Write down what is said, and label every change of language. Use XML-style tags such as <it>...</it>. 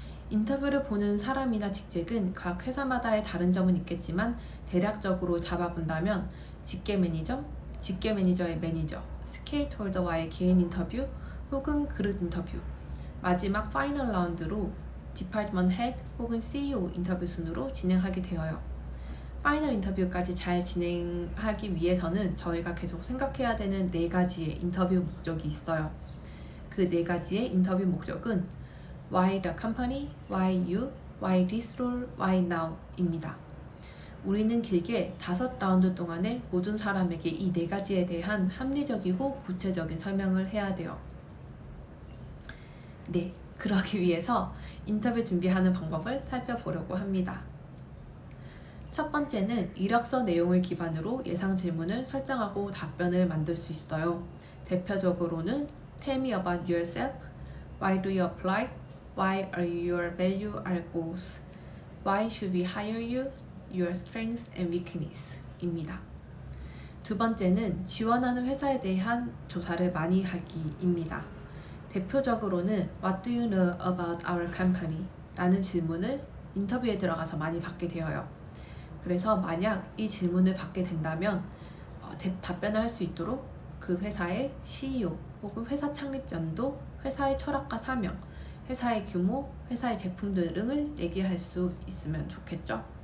<ko>인터뷰를 보는 사람이나 직책은 각 회사마다의 다른 점은 있겠지만 대략적으로 잡아본다면 직계 매니저, 직계 매니저의 매니저, 스케이트홀더와의 개인 인터뷰 혹은 그룹 인터뷰, 마지막 파이널 라운드로 디파트먼트 헤드 혹은 CEO 인터뷰 순으로 진행하게 되어요. 파이널 인터뷰까지 잘 진행하기 위해서는 저희가 계속 생각해야 되는 4가지의 인터뷰 목적이 있어요. 그 4가지의 인터뷰 목적은</ko> <en>Why the company, Why you, Why this role, Why now</en> <ko>입니다. 우리는 길게 5라운드 동안에 모든 사람에게 이 4가지에 대한 합리적이고 구체적인 설명을 해야 돼요. 네, 그러기 위해서 인터뷰 준비하는 방법을 살펴보려고 합니다. 첫 번째는 이력서 내용을 기반으로 예상 질문을 설정하고 답변을 만들 수 있어요. 대표적으로는</ko> <en>Tell me about yourself, Why do you apply, Why are your value or goals, Why should we hire you, Your strengths and weakness</en> <ko>입니다. 두 번째는 지원하는 회사에 대한 조사를 많이 하기입니다. 대표적으로는</ko> <en>What do you know about our company?</en> <ko>라는 질문을 인터뷰에 들어가서 많이 받게 되어요. 그래서 만약 이 질문을 받게 된다면 답변을 할 수 있도록 그 회사의 CEO 혹은 회사 창립 연도, 회사의 철학과 사명, 회사의 규모, 회사의 제품 등을 얘기할 수 있으면 좋겠죠.</ko>